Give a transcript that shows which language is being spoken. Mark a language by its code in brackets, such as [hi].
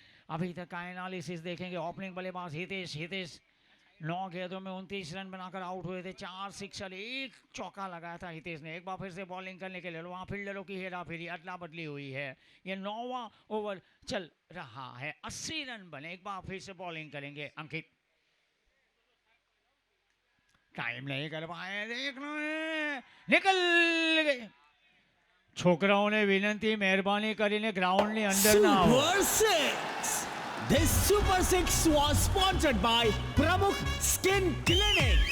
[hi] अभी तक का एनालिसिस देखेंगे। ओपनिंग बल्लेबाज हितेश 9 गेंदों में 29 रन बनाकर आउट हुए थे, 4 सिक्सर, 1 चौका लगाया था हितेश ने। एक बार फिर से बॉलिंग करने के लिए वहाँ फील्डरों की हेरा फेरी अदला बदली हुई है। ये 9वां ओवर चल रहा है, 80 रन बने। एक बार फिर से बॉलिंग करेंगे अंकित। टाइम नहीं कर पाए, देखना है, निकल गए। [gu] છોકરાઓને વિનંતી મહેરબાની કરીને ગ્રાઉન્ડની અંદર ના આવો. [en] Super Six. This Super Six was sponsored by Pramukh Skin Clinic.